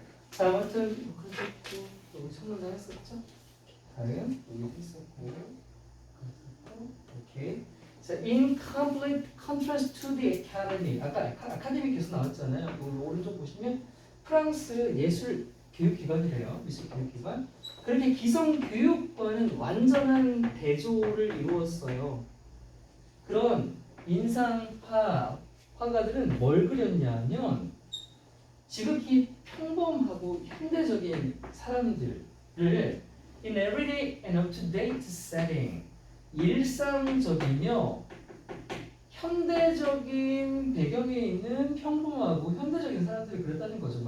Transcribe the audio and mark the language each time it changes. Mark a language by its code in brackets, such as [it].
[ko] 자, 아무튼 그렇고 여기 성능장 했었죠? 다음 여기 했었고 오케이. 자, [en] in complete contrast to the academy. [ko] 아까 아카데미 계속 나왔잖아요. 여기 오른쪽 보시면 프랑스 예술 교육기관이래요. 미술 교육기관. 그렇게 기성 교육과는 완전한 대조를 이루었어요. 그런 인상파 화가들은 뭘 그렸냐면 지극히 평범하고 현대적인 사람들을 [en] in everyday and up-to-date setting [ko] 일상적이며 현대적인 배경에 있는 평범하고 현대적인 사람들을 그렸다는 거죠.